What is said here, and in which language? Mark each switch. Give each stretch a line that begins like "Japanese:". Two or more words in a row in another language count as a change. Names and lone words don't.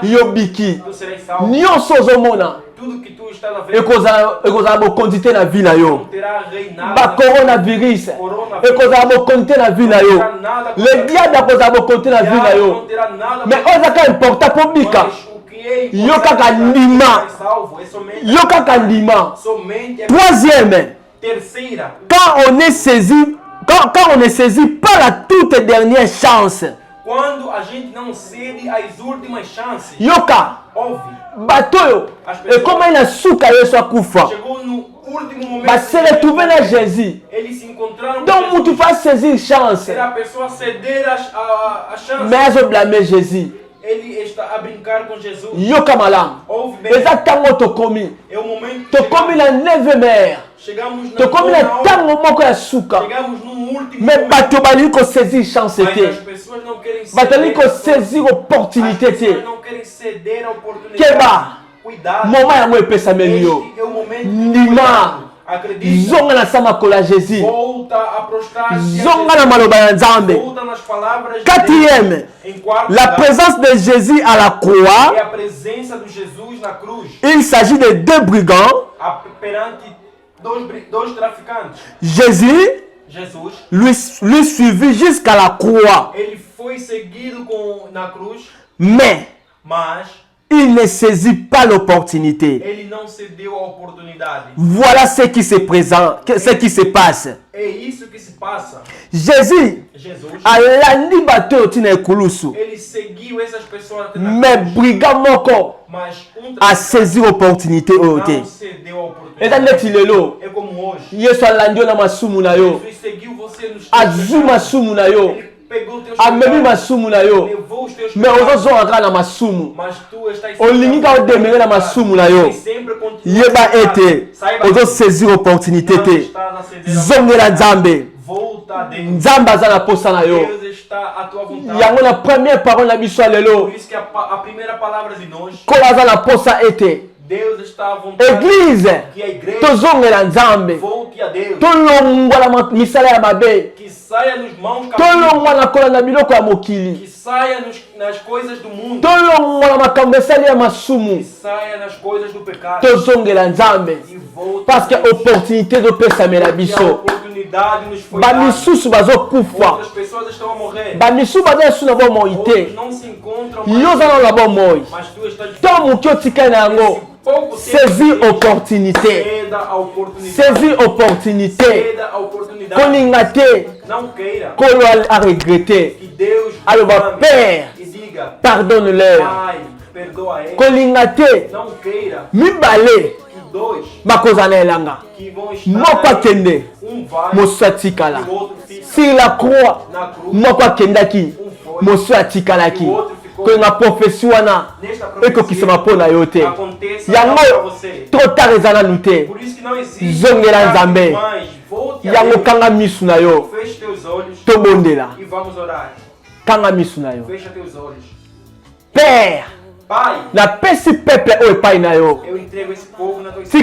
Lingala: yo biki.
Portuguese: tu serás salvo.
Lingala: Nyonso ozomona
Portuguese: Tudo que tu estás a ver
Lingala: ekozala bokonzi te na vie na
Portuguese: não
Lingala: yo.
Portuguese: terá reinado.
Lingala: Bacoronavirus ekozala bokonzi te na vie na yo.
French: Le diable
Lingala: akozala bokonzi te na vie na
Portuguese: Não
Lingala: yo.
Portuguese: terá nada.
Lingala: Mais oyo ezaka important mpo bika.
Portuguese: Mas o que é
Lingala: Yo
Portuguese: importante
Lingala: kaka ndima.
Portuguese: para ser salvo é somente,
Lingala: Yo kaka ndima.
Portuguese: somente a
French: Troisième,
Portuguese: terceira.
French: quand on est saisi, quand on est saisi par la toute dernière chance,
Portuguese: Quando a gente não cede às últimas chances.
Lingala: yoka
Portuguese: Ouve.
Lingala: bato oyo ekoma na suka yesu akufa
Portuguese: Chegou no último momento.
Lingala: base retrouve na Jésus.
Portuguese: Eles se encontraram
Lingala: Donc mutu va saisir chance,
Portuguese: Será a pessoa ceder a chance.
Lingala: mais azoblame Jésus.
Portuguese: Ele está a brincar com Jesus.
Lingala: Yoka malamu
Portuguese: Ouve bem.
Lingala: eza ntango tokomi
Portuguese: É o momento que
Lingala: tokomi na 9e heure,
Portuguese: chegamos na
Lingala: tokomi na
Portuguese: nona hora.
Lingala: ntango moko ya suka.
Portuguese: Chegamos no último
Lingala: Mais
Portuguese: momento.
Lingala: bato balingi kosaisir chance
Portuguese: Mas as
Lingala: te,
Portuguese: pessoas não querem
Lingala: bato balingi
Portuguese: ceder.
Lingala: kosaisir
Portuguese: As
Lingala: opportunité
Portuguese: pessoas
Lingala: te.
Portuguese: não querem ceder a oportunidade.
Lingala: Keba
Portuguese: Cuidado.
Lingala: moma yango epesameli yo.
Portuguese: Este é o momento.
Lingala: Ndima
Portuguese: Acredita.
Lingala: zonga na sa makolo ya Jésus,
Portuguese: Volta a prostrar-se.
Lingala: zonga na maloba ya Nzambe.
Portuguese: Volta nas palavras de
French: Quatrième,
Portuguese: Deus. Em quarto
French: la
Portuguese: lugar,
French: présence de Jésus à la
Portuguese: é
French: croix.
Portuguese: a presença de Jesus na cruz.
French: Il s'agit de deux brigands.
Portuguese: Perante dois traficantes.
French: Jésus
Portuguese: Jesus,
French: lui suivit jusqu'à la croix,
Portuguese: ele foi seguido na cruz,
French: mais
Portuguese: mas
French: il ne saisit pas l'opportunité.
Portuguese: ele não cedeu a oportunidade.
French: Voilà ce qui se présente, ce qui se passe.
Portuguese: É isso que se passa.
Lingala: Jésus
Portuguese: Jesus,
Lingala: alandi bato oyo tina ekulusu,
Portuguese: ele seguiu essas pessoas até na
Lingala: mais
Portuguese: cruz,
Lingala: brigand moko
Portuguese: mas
Lingala: asaisir opportunité oyo te.
Portuguese: não cedeu a
Lingala: Eza
Portuguese: oportunidade.
Lingala: neti lelo
Portuguese: É como hoje.
Lingala: Yesu alandi yo na masumu na yo,
Portuguese: Jesus seguiu você nos teus
Lingala: azwi
Portuguese: pecados.
Lingala: masumu na yo,
Portuguese: Ele pegou teus
Lingala: amemi
Portuguese: pecados,
Lingala: masumu na yo,
Portuguese: levou os teus
Lingala: mais
Portuguese: pecados,
Lingala: ozozonga kaka na masumu.
Portuguese: mas tu estás
Lingala: Olingi ka odemenge na masumu na yo,
Portuguese: e sempre continua
Lingala: yeba
Portuguese: a pecar.
Lingala: ete
Portuguese: Saiba que
Lingala: ozosaisir opportunité
Portuguese: não
Lingala: te.
Portuguese: estás a ceder a
Lingala: Zongela Nzambe,
Portuguese: Volta a Deus.
Lingala: Nzambe aza na posa na yo.
Portuguese: Deus está à tua vontade.
Lingala: Yango na première parole na biso ya
Portuguese: Por
Lingala: lelo,
Portuguese: isso que a primeira palavra de nós,
Lingala: kolo aza na posa ete
Portuguese: Deus está à vontade.
Lingala: église
Portuguese: Que a igreja
Lingala: tozongela Nzambe,
Portuguese: volte a Deus.
Lingala: tolongwa na misala ya mabe,
Portuguese: Que saia nos mãos caminhos.
Lingala: tolongwa na kola na biloko ya mokili,
Portuguese: Que saia nas coisas do mundo.
Lingala: tolongwa na makambo esali ya
Portuguese: Que
Lingala: masumu,
Portuguese: saia nas coisas do pecado.
Lingala: tozongela Nzambe,
Portuguese: E volte
French: parce que
Portuguese: a Deus.
Lingala: opportunité ezopesamela
Portuguese: Que a
Lingala: biso.
Portuguese: oportunidade nos foi dada.
Lingala: Bamisusu bazokufa,
Portuguese: Outras pessoas estão a morrer.
Lingala: bamisusu baza esu na bomoi
Portuguese: Outros
Lingala: te,
Portuguese: não se encontram
Lingala: yo oza
Portuguese: mais.
Lingala: nano na bomoi.
Portuguese: Mas tu estás
Lingala: Ntango moke otikali na yango,
Portuguese: pouco
Lingala: saisis
Portuguese: tempo.
Lingala: opportunité,
Portuguese: Ceda a oportunidade.
French: saisis opportunité.
Portuguese: Ceda a oportunidade.
Lingala: Kolinga te,
Portuguese: Não queira
Lingala: kolo a regretter.
Portuguese: que Deus
Lingala: Aloba,
Portuguese: ame
French: Père,
Portuguese: e diga,
French: pardonne-leur.
Portuguese: Pai, perdoa ele.
Lingala: Kolinga te,
Portuguese: Não queira
Lingala: mibale
Portuguese: que dois
Lingala: bakozala elanga.
Portuguese: que vão estar
Lingala: Moko
Portuguese: aí,
Lingala: akende,
Portuguese: vai
Lingala: mosusu
Portuguese: e
Lingala: atikala.
Portuguese: o outro fica
French: Sur la croix,
Portuguese: na cruz.
Lingala: moko akendaki, mosusu atikalaki. Kolinga profesi wana
Portuguese: Nesta
Lingala: ekokisama mpo na yo te.
Portuguese: acontece
Lingala: Yango
Portuguese: para você.
French: trop tard
Lingala: eza nanu te.
Portuguese: Por isso que não existe
Lingala: Zongela
Portuguese: tarde
Lingala: Nzambe.
Portuguese: demais. Volte a
Lingala: Yango
Portuguese: Deus.
Lingala: kanga misu na yo,
Portuguese: Feche teus olhos
Lingala: tobondela.
Portuguese: e vamos orar.
Lingala: Kanga misu na yo.
Portuguese: Fecha teus olhos.
Lingala: Père,
Portuguese: Pai,
Lingala: napesi peple oyo epai na yo.
Portuguese: eu entrego esse povo na tua mão.